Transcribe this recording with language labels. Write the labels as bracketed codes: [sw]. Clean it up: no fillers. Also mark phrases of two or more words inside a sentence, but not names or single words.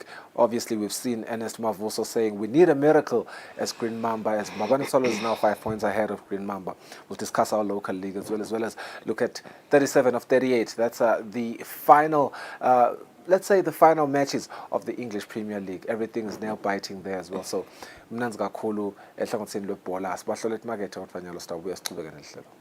[en] Obviously, we've seen Ernest Mavuso saying we need a miracle as Green Mamba, as Mabani Solo is now 5 points ahead of Green Mamba. We'll discuss our local league as well as look at 37 of 38. That's the final let's say the final matches of the English Premier League. Everything is nail biting there as well. [ss] So mnanzi kakhulu ehlangothini lwebhola sibahlola emakethe kodwa sitabuya sichubeke nehlelo.